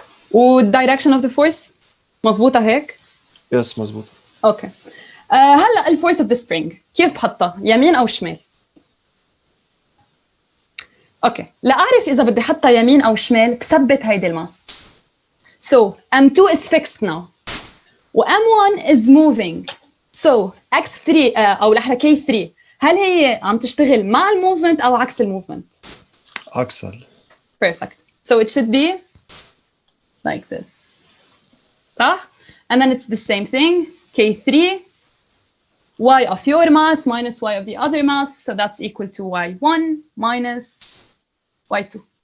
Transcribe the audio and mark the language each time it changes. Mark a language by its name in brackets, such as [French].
[Arabic] والدايركشن اوف ذا فورس مزبوطه هيك؟ يس مزبوط. اوكي. هلا الفورس اوف ذا سبرينج كيف بحطها؟ يمين او شمال؟ اوكي لاعرف اذا بدي احطها يمين او شمال بثبت هيدي الماس. [English] So M2 is fixed now و M1 is moving. [Arabic] So X3 او الاحرى K3 هل هي عم تشتغل مع الموفمنت او عكس الموفمنت؟ عكسها. [English] Perfect. So it should be like this. صح؟ And then it's the same thing. K3 y of your mass minus y of the other mass. So that's equal to y1 minus y2.